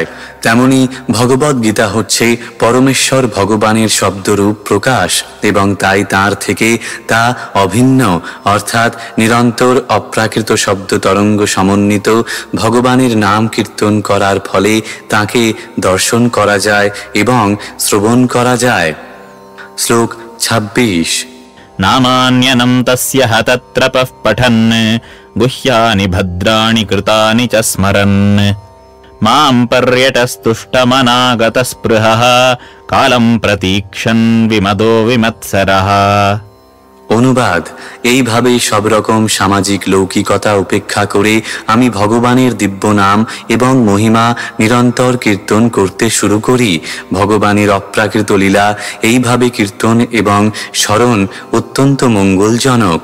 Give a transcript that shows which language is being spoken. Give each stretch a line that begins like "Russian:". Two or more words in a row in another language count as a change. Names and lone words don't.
Bangla: তেমনি ভগবদ গীতা হচ্ছে পরমেশ্বর ভগবানের শব্দরূপ প্রকাশ এবং তাই তাঁর থেকে তা অভিন্ন, অর্থাৎ নিরন্তর অপ্রাকৃত শব্দ তরঙ্গ সমন্বিত ভগবানের নাম কীর্তন করার ফলে তাকে দর্শন করা যায় এবং শ্রবণ করা যায়। শ্লোক 26।
Sanskrit: नामान्यनं तस्य हतत्रपः पठन् गुह्यानि भद्राणि कृतानि च स्मरन् मां पर्यटस्तुष्टमनागतस्पृहः कालं प्रतीक्षन् विमदो विमत्सरः।
Bangla: অনুবাদ। এইভাবে সব রকম সামাজিক লৌকিকতা উপেক্ষা করে আমি ভগবানের দিব্য নাম এবং মহিমা নিরন্তর কীর্তন করতে শুরু করি। ভগবানের অপ্রাকৃত লীলা এইভাবে কীর্তন এবং স্মরণ অত্যন্ত মঙ্গলজনক।